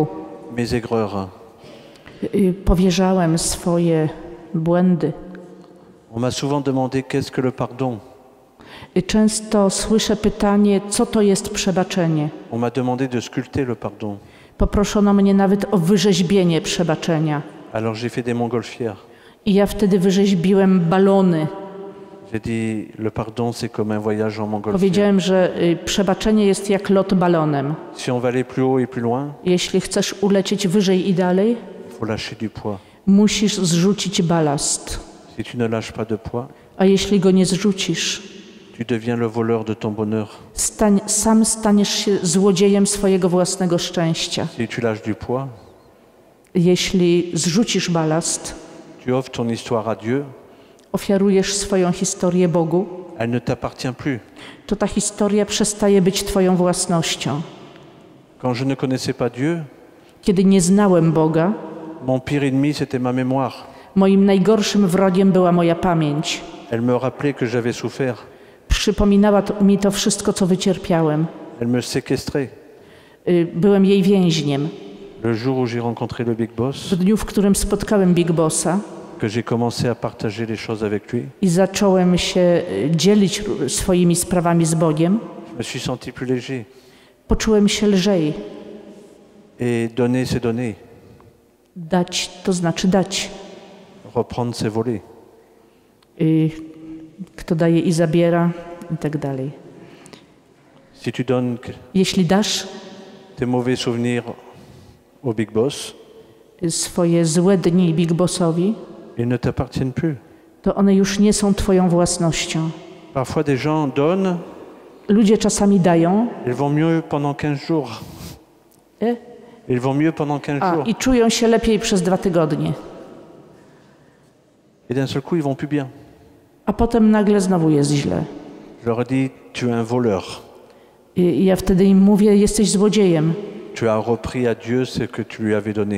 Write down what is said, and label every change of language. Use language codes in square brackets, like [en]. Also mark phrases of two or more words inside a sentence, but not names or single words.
[fr] mes aigreurs. [pl] powierzałem swoje błędy. [fr] On m'a souvent demandé qu'est-ce que le pardon. [pl] Często słyszę pytanie, co to jest przebaczenie. [fr] On m'a demandé de sculpter le pardon. [pl] Poproszono mnie nawet o wyrzeźbienie przebaczenia. [fr] Alors j'ai fait des montgolfières. [pl] I ja wtedy wyrzeźbiłem balony. [fr] J'ai dit le pardon c'est comme un voyage en montgolfière. [pl] Powiedziałem, że przebaczenie jest jak lot balonem. [fr] Si on va aller plus haut et plus loin, [pl] Jeśli chcesz ulecieć wyżej i dalej, [fr] il faut lâcher du poids. [pl] musisz zrzucić balast. [fr] Si tu ne lâches pas de poids, [pl] A jeśli go nie zrzucisz, [fr] tu deviens le voleur de ton bonheur. [pl] sam staniesz się złodziejem swojego własnego szczęścia. [fr] Si tu lâches du poids, [pl] Jeśli zrzucisz balast, [fr] tu offres ton histoire à Dieu, [pl] ofiarujesz swoją historię Bogu, [fr] elle ne t'appartient plus. [pl] to ta historia przestaje być twoją własnością. [fr] Quand je ne connaissais pas Dieu, [pl] Kiedy nie znałem Boga, [fr] mon pire ennemi c'était ma mémoire. [pl] moim najgorszym wrogiem była moja pamięć. [fr] Elle me rappelait que j'avais souffert. [pl] Przypominała mi to wszystko, co wycierpiałem. [fr] Elle me séquestrait. [pl] Byłem jej więźniem. [fr] Le jour où j'ai rencontré le Big Boss, [pl] W dniu, w którym spotkałem Big Bossa [fr] que j'ai commencé à partager les choses avec lui, [pl] i zacząłem się dzielić swoimi sprawami z Bogiem, [fr] je me suis senti plus léger. [pl] poczułem się lżej. [fr] Et donner, c'est donner. [pl] Dać to znaczy dać. [fr] Reprendre, c'est voler. [pl] Kto daje i zabiera i tak dalej. [fr] Si tu donnes [pl] Jeśli dasz [fr] tes mauvais souvenirs au Big Boss, [pl] swoje złe dni Big Bossowi, [fr] ils ne t'appartiennent plus. [pl] to one już nie są twoją własnością. [fr] Parfois, des gens donnent, [pl] Ludzie czasami dają [fr] ils vont mieux pendant 15 jours. Ils vont mieux pendant 15 jours. [pl] i czują się lepiej przez 2 tygodnie. [fr] Et d'un seul coup, ils vont plus bien. [pl] A potem nagle znowu jest źle. [fr] Je leur ai dit, tu es un voleur. [pl] I ja wtedy im mówię, jesteś złodziejem, [fr] Tu as repris à Dieu ce que tu lui avais donné.